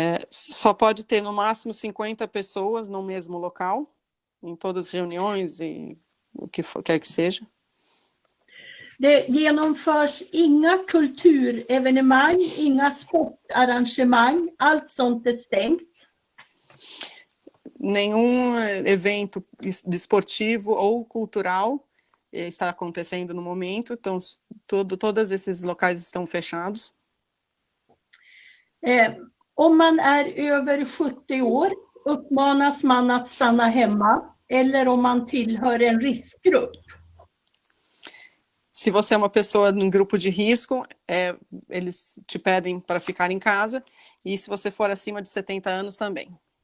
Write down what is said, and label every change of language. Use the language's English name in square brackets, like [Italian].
[Portuguese] Só pode ter no máximo 50 pessoas no mesmo local, em todas as reuniões e o que quer que seja. [Swedish] Det genomförs inga kulturevenemang, inga sportarrangemang, allt sånt är stängt. [Portuguese] Nenhum evento desportivo ou cultural está acontecendo no momento, então todos esses locais estão fechados. [Swedish] Om man är över 70 år uppmanas man att stanna hemma, eller om man tillhör en riskgrupp. [Portuguese] Se você é uma pessoa num grupo de risco, eles te pedem para ficar em casa, e se você for acima de 70 anos também.